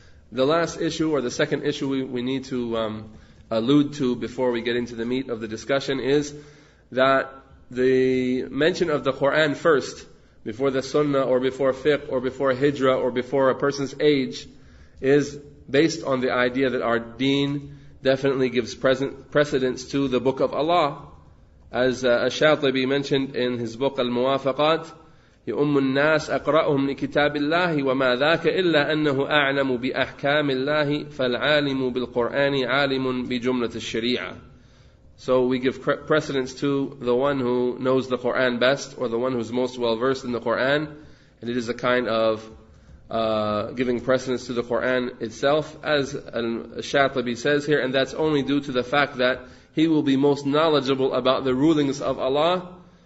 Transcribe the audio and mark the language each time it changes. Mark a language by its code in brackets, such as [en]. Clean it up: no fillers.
[en] The last issue, or the second issue we need to allude to before we get into the meat of the discussion is that the mention of the Quran first, before the Sunnah or before fiqh or before hijrah or before a person's age, is based on the idea that our deen definitely gives precedence to the book of Allah. As Ash-Shatibi mentioned in his book Al-Muwafaqat, [ar] يؤم الناس أقرأهم لكتاب الله وما ذاك إلا أنه أعلم بأحكام الله فالعالم بالقرآن عالم بجملة الشريعة. [en] So we give precedence to the one who knows the Quran best, or the one who's most well versed in the Quran, and it is a kind of giving precedence to the Quran itself, as Al-Shatibi says here, and that's only due to the fact that he will be most knowledgeable about the rulings of Allah.